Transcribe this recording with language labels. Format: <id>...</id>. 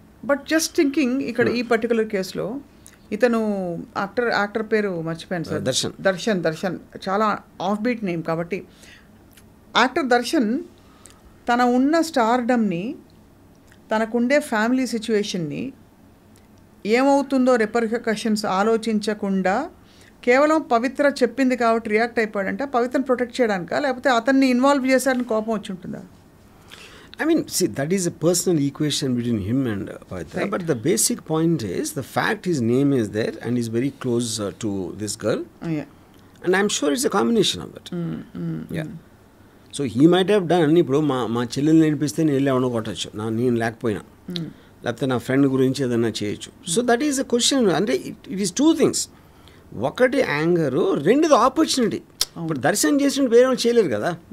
<en>but just thinking,</en> <te>ఇక్కడ ఈ particular కేసులో ఇతను యాక్టర్ పేరు మర్చిపోయాను సార్, దర్శన్ చాలా ఆఫ్ బీట్ నేమ్ కాబట్టి, యాక్టర్ దర్శన్ తన ఉన్న స్టార్డమ్ని, తనకుండే ఫ్యామిలీ సిచ్యువేషన్ని, ఏమవుతుందో రిపర్కషన్స్ ఆలోచించకుండా కేవలం పవిత్ర చెప్పింది కాబట్టి రియాక్ట్ అయిపోయాడంటే పవిత్రను ప్రొటెక్ట్ చేయడానికా, లేకపోతే అతన్ని ఇన్వాల్వ్ చేశారని కోపం వచ్చి ఉంటుందా?</te> <en>I mean, see, that is a personal equation between him and Pavitra. Right. But the basic point is the fact his name is there and he's very close to this girl. Yeah. And I'm sure it's a combination of it. Yeah. So he might have done,</en> <te>ఇప్పుడు మా చెల్లెల్ని నేర్పిస్తే నేను వెళ్ళి ఎవరినో కొట్టచ్చు, నేను లేకపోయినా, లేకపోతే నా ఫ్రెండ్ గురించి ఏదైనా చేయొచ్చు.</te> <en>So that is a question.</en> <te>అంటే</te> <en>It is 2 things.</en> <te>ఒకటి యాంగరు, రెండుది ఆపర్చునిటీ. ఇప్పుడు దర్శనం చేసినట్టు వేరే వాళ్ళు చేయలేరు కదా.</te>